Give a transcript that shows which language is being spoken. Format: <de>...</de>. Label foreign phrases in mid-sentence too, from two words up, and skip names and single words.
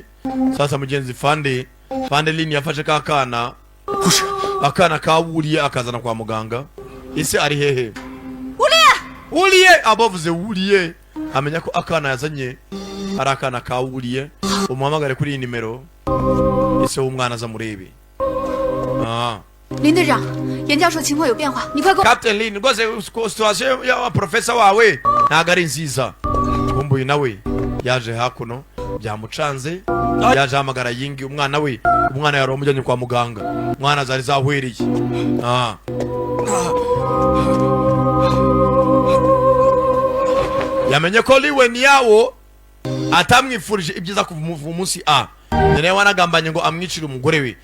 <rw>Sasa mugenzi Fande Lini yafashe kakana. Akana ka Wuliye akazana kwa muganga. Ese ari hehe? Wuliye abavuze Wuliye amenya ko akana yazanye ari akana ka Wuliye. Umuhamagare kuri iyi nimero. Ese umwana aza murebe.</rw> <zh>林队长，严教授情况有变化，你快给我。</zh> <rw>Captain Lin, rwose situation ya professor wawe ntago ari nziza. Kumbuye nawe yaje hakuno byamucanze yaje hamagara Yingi umwana we umwana yari umujyanye kwa muganga umwana zari zahwereye. Yamenye ko Liwe ni yawo atamwifurije ibyiza kuva mu munsi Nene wanagambanye ngo amwicire umugore we.</rw>